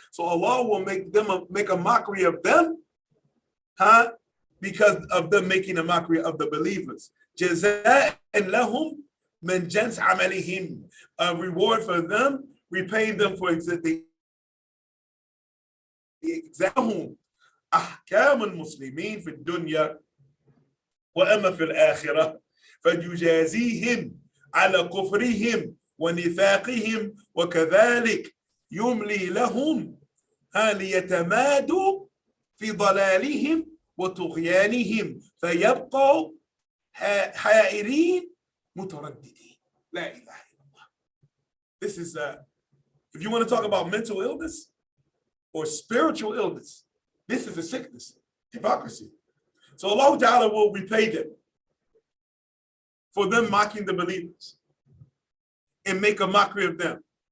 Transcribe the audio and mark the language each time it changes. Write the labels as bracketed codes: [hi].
[en] So Allah will make a mockery of them, because of them making a mockery of the believers. [ar] Jaza'an lahum min jins amalihim, [en] a reward for them, repaying them for existing. Example, [ar] أحكام المسلمين في الدنيا وأما في الآخرة فيجازيهم على كفرهم ونفاقهم وكذلك يملي لهم ليتمادوا في ضلالهم وطغيانهم فيبقوا حائرين مترددين. لا إله إلا الله. [en] This is if you want to talk about mental illness or spiritual illness, this is a sickness, hypocrisy. So Allah Ta'ala will repay them for them mocking the believers and make a mockery of them.